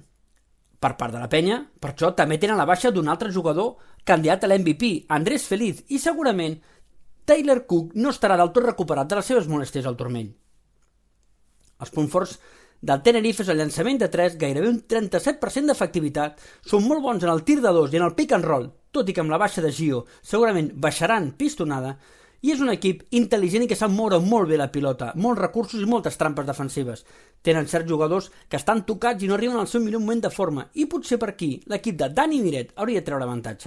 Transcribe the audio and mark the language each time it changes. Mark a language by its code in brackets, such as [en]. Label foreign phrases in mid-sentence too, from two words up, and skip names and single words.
[ca] Per part de la penya, per això també tenen la baixa d'un altre jugador candidat a l'MVP, Andrés Feliz, i segurament Taylor Cook no estarà del tot recuperat de les seves molèsties al turmell. Els punts forts del Tenerife és el llançament de 3, gairebé un 37% d'efectivitat, són molt bons en el tir de 2 i en el [en] pick and roll, [ca] tot i que amb la baixa de Gio segurament baixaran pistonada, i és un equip intel·ligent i que sap moure molt bé la pilota, molts recursos i moltes trampes defensives. Tenen certs jugadors que estan tocats i no arriben al seu millor moment de forma, i potser per aquí l'equip de Dani Miret hauria de treure avantatge.